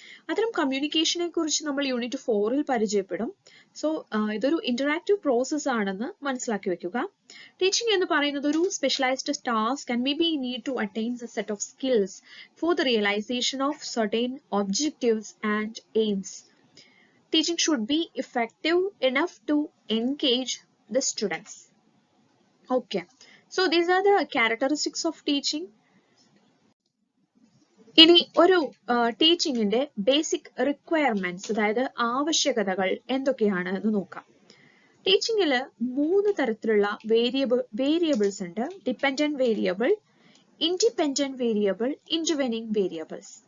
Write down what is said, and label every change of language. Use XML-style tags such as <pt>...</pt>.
<ml>അത്തരം കമ്മ്യൂണിക്കേഷനെ കുറിച്ച് നമ്മൾ യൂണിറ്റ് 4 പരിചയപ്പെടും. സോ ഇതൊരു ഇന്ററാക്റ്റീവ് പ്രോസസ് ആണെന്ന് മനസ്സിലാക്കി വെക്കുക.</ml> <en>teaching</en> <ml>എന്ന് പറയുന്നത് ഒരു</ml> <en>Specialised task and may be need to attain a set of skills for the realisation of certain objectives and aims. Teaching should be effective enough to engage the students. Okay, so these are the characteristics of teaching.</en> <ml>ഇനി ഒരു ടീച്ചിങ്ങിന്റെ basic requirements, അതായത് ആവശ്യകതകൾ എന്തൊക്കെയാണ് എന്ന് നോക്കാം. ടീച്ചിങ്ങിൽ 3 തരത്തിലുള്ള variables ഉണ്ട്. Dependent variable, independent variable, ഇന്റർവെനിങ് variables.</ml>